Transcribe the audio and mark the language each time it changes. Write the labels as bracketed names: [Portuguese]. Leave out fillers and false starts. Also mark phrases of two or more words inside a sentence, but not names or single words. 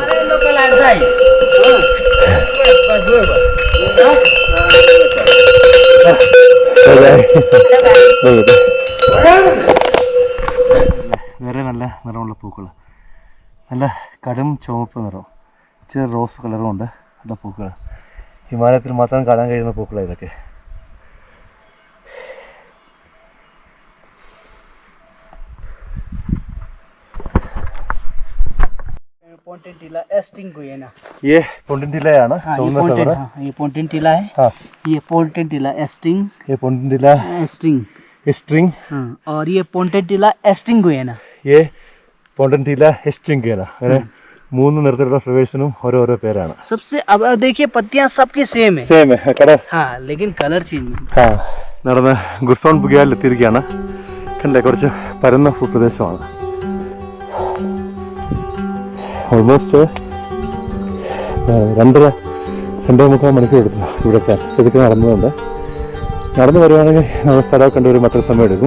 [Malayalam] വേറെ നല്ല നിറമുള്ള പൂക്കൾ, നല്ല കടും ചുവപ്പ് നിറം, ചെറിയ റോസ് കളറും ഉണ്ട്. നല്ല പൂക്കൾ, ഹിമാലയത്തിൽ മാത്രം കാണാൻ കഴിയുന്ന പൂക്കളാണ് ഇതൊക്കെ. [Hindi] पोंटेंटिला एस्टिंगुएना। ये पोंटेंटिलाയാണ്. हाँ, ये पोंटेंटिला है। हाँ, ये पोंटेंटिला एस्टिंग, ये पोंटेंटिला एस्टिंग, स्ट्रिंग. हाँ, और ये पोंटेंटिला एस्टिंगुएना। ये पोंटेंटिला एस्टिंगुएना. [Malayalam] അങ്ങനെ 3 നിറത്തിലുള്ള ഫ്ലവേഴ്സിനും ഓരോരോ പേരാണ്. [Hindi] सबसे अब देखिए पत्तियां सबकी सेम है। [Malayalam] സെയിം കട. [Hindi] हाँ, लेकिन [English] colour change [Hindi] है। [Malayalam] ആ, നടന്ന് ഗുസോൺ ബുഗിയാറിൽ എത്തിയിരിക്കുകയാണ്. കണ്ടില്ലേ, കുറച്ച് പരന്ന ഭൂപ്രദേശമാണ്. ഓൾമോസ്റ്റ് 2.5 മണിക്കൂർ എടുത്തു ഇവിടെ എത്താൻ. ഇതൊക്കെ നടന്നതുകൊണ്ട് നടന്നു വരുവാണെങ്കിൽ നമ്മൾ സ്ഥലമൊക്കെ കണ്ടുവരുമ്പോൾ അത്ര സമയം എടുക്കും.